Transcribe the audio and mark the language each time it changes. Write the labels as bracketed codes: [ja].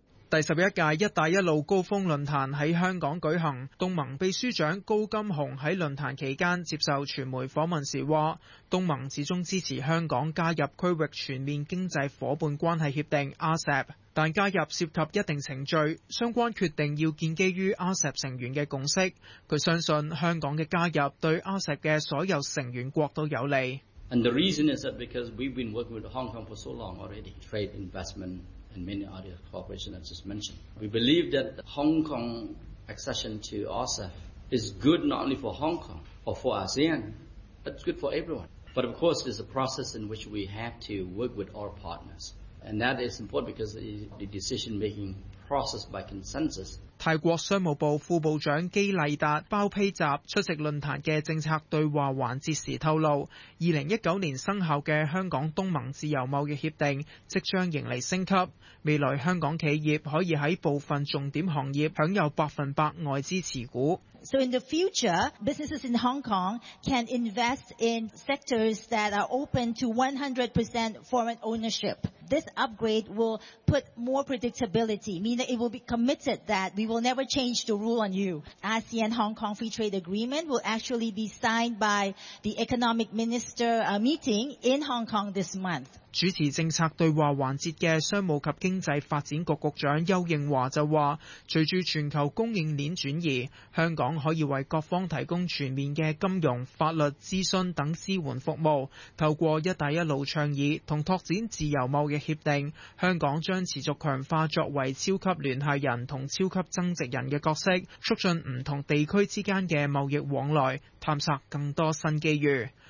[zh] 第十一届一带一路高峰论坛在香港举行，东盟秘书长高金雄在论坛期间接受传媒访问时说，东盟始终支持香港加入区域全面经济伙伴关系协定 RCEP。但加入涉及一定程序，相关决定要建基于 RCEP 成员的共识。他相信香港的加入对 RCEP 的所有成员国都有利。 [en] And the reason is that because we've been working with Hong Kong for so long already, trade, investment, and many other cooperation as just mentioned. We believe that Hong Kong accession to RCEP is good not only for Hong Kong or for ASEAN, but it's good for everyone. But of course, it's a process in which we have to work with our partners. And that is important because the decision-making process by consensus. [zh] 泰国商务部副部长基丽达·包披集出席论坛的政策对话环节时透露，2019年生效的香港东盟自由贸易协定即将迎来升级，未来香港企业可以在部分重点行业享有100%外资持股。 [en] So in the future, businesses in Hong Kong can invest in sectors that are open to 100% foreign ownership. This upgrade will put more predictability, meaning it will be committed that we will never change the rule on you. ASEAN Hong Kong Free Trade Agreement will actually be signed by the Economic Minister meeting in Hong Kong this month. [zh] 主持政策对话环节的商务及经济发展局局长邱应华就说，随着全球供应链转移，香港可以为各方提供全面的金融、法律、咨询等支援服务。透过一带一路倡议和拓展自由贸易协定，香港将持续强化作为超级联系人和超级增值人的角色，促进不同地区之间的贸易往来，探索更多新机遇。